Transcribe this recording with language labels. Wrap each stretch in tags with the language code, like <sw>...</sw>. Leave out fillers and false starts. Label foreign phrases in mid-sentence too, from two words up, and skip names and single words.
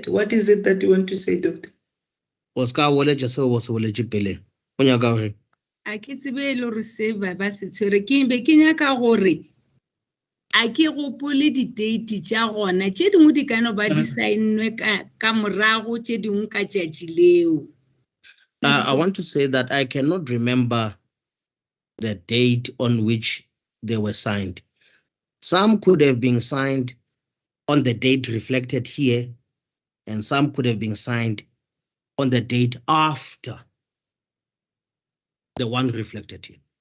<en>What is it that you want to say, doctor?</en> <nso>A ke tsebe le re se ba se tshwere ke be ke nyaka gore a ke gopole di date tša gona tše dingwe di kana ba di signwe ka morago tše dingwe ka tšatši leo.</nso> <en>I want to say that I cannot remember the date on which they were signed. Some could have been signed on the date reflected here, and some could have been signed on the date after the one reflected here.</en>